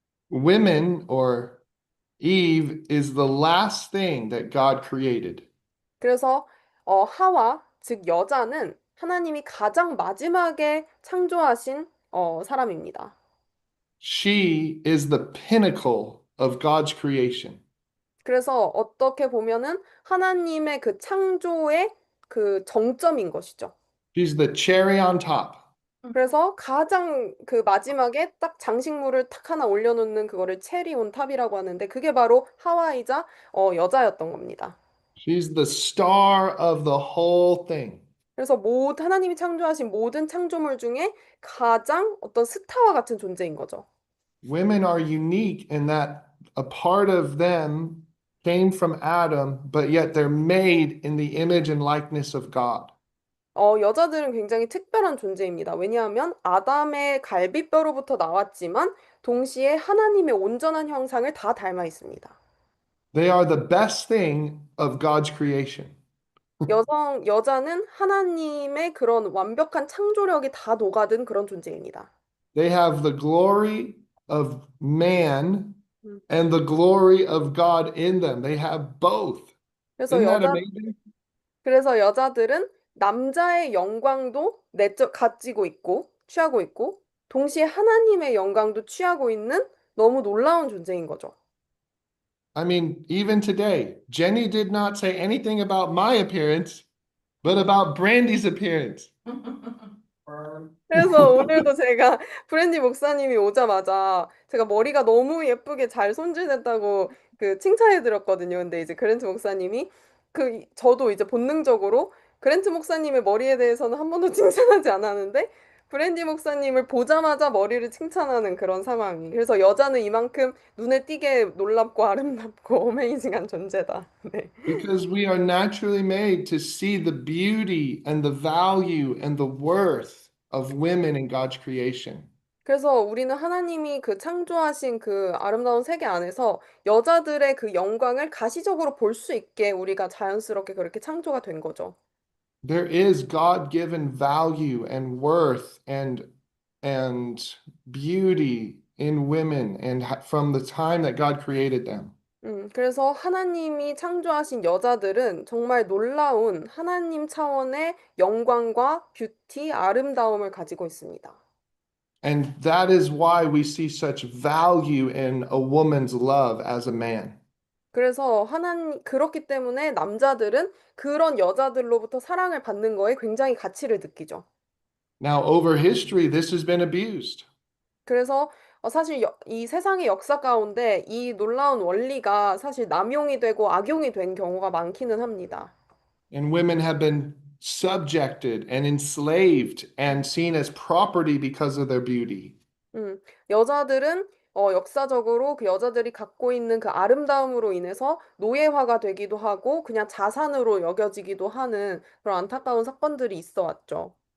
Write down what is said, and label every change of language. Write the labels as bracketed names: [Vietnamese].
[English] Women or Eve is the last thing that God created. [Korean] 그래서 하와 즉 여자는 하나님이 가장 마지막에 창조하신 사람입니다. [English] She is the pinnacle of God's creation. [Korean] 그래서 어떻게 보면은 하나님의 그 창조의 그 정점인 것이죠. [English] She's the cherry on top. [Korean] 그래서 가장 그 마지막에 딱 장식물을 탁 하나 올려놓는 그거를 체리 온 탑이라고 하는데 그게 바로 하와이자 여자였던 겁니다. [English] She's the star of the whole thing. [Korean] 그래서 하나님이 창조하신 모든 창조물 중에 가장 어떤 스타와 같은 존재인 거죠. [English] Women are unique in that a part of them came from Adam, but yet they're made in the image and likeness of God. [Korean] 여자들은 굉장히 특별한 존재입니다. 왜냐하면 아담의 갈비뼈로부터 나왔지만 동시에 하나님의 온전한 형상을 다 닮아 있습니다. [English] They are the best thing of God's creation. [Korean] 여자는 하나님의 그런 완벽한 창조력이 다 녹아든 그런 존재입니다. [English] They have the glory of man and the glory of God in them. They have both. [Korean] 그래서 [English] Isn't that amazing? [Korean] 여자들은 남자의 영광도 가지고 있고 취하고 있고 동시에 하나님의 영광도 취하고 있는 너무 놀라운 존재인 거죠. [English] I mean, even today, Jenny did not say anything about my appearance, but about Brandy's appearance. [Korean] 그래서 오늘도 제가 브랜디 목사님이 오자마자 제가 머리가 너무 예쁘게 잘 손질됐다고 그 칭찬해 드렸거든요. 근데 이제 그랜트 목사님이 저도 이제 본능적으로 그랜트 목사님의 머리에 대해서는 한 번도 칭찬하지 않았는데 브랜디 목사님을 보자마자 머리를 칭찬하는 그런 상황이. 그래서 여자는 이만큼 눈에 띄게 놀랍고 아름답고 어메이징한 존재다. 네. [English] Because we are naturally made to see the beauty and the value and the worth of women in God's creation. [Korean] 그래서 우리는 하나님이 그 창조하신 그 아름다운 세계 안에서 여자들의 그 영광을 가시적으로 볼 수 있게 우리가 자연스럽게 그렇게 창조가 된 거죠. [English] There is God-given value and worth and beauty in women and from the time that God created them. [Korean] 그래서 하나님이 창조하신 여자들은 정말 놀라운 하나님 차원의 영광과 뷰티, 아름다움을 가지고 있습니다. [English] And that is why we see such value in a woman's love as a man. [Korean] 그래서 그렇기 때문에 남자들은 그런 여자들로부터 사랑을 받는 거에 굉장히 가치를 느끼죠. [English] Now, over history, this has been abused. [Korean] 그래서 사실 이 세상의 역사 가운데 이 놀라운 원리가 사실 남용이 되고 악용이 된 경우가 많기는 합니다. [English] And women have been subjected and enslaved and seen as property because of their beauty. [Korean] 여자들은 역사적으로 그 여자들이 갖고 있는 그 아름다움으로 인해서 노예화가 되기도 하고 그냥 자산으로 여겨지기도 하는 그런 안타까운 사건들이 있어 왔죠.